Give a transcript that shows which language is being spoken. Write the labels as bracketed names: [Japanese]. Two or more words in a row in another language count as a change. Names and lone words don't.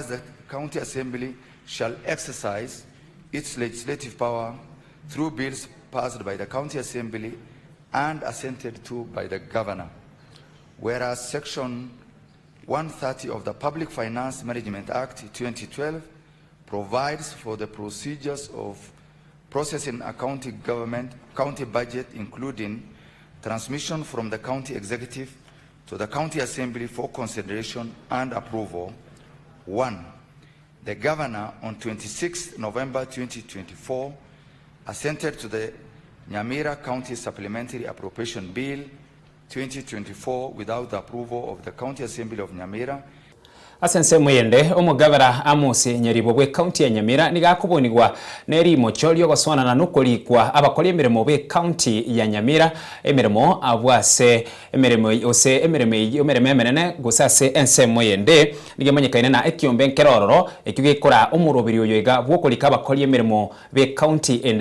[English] that the County Assembly shall exercise its legislative power through bills passed by the County Assembly and assented to by the Governor, whereas Section 130 of the Public Finance Management Act 2012 provides for the procedures of processing a county budget, including transmission from the county executive to the county assembly for consideration and approval. 1. The Governor on 26 November 2024 assented to the Nyamira County Supplementary Appropriation Bill 2024 without the approval of the County Assembly of Nyamira. [Gusii] Asense mwende omugabara Amosi Nyaribo bwe county ya Nyamira nigakubonigwa neri mochorio goswana na nukoli kwa abakoli emirimo bwe county ya Nyamira emirimo abwase emirimo ose emirimo emenene gusase ense mwende nigemanyikaine na ekiombe nkerororo ekigikora omurobiri oyoiga bwokolika abakoli emirimo bwe county ende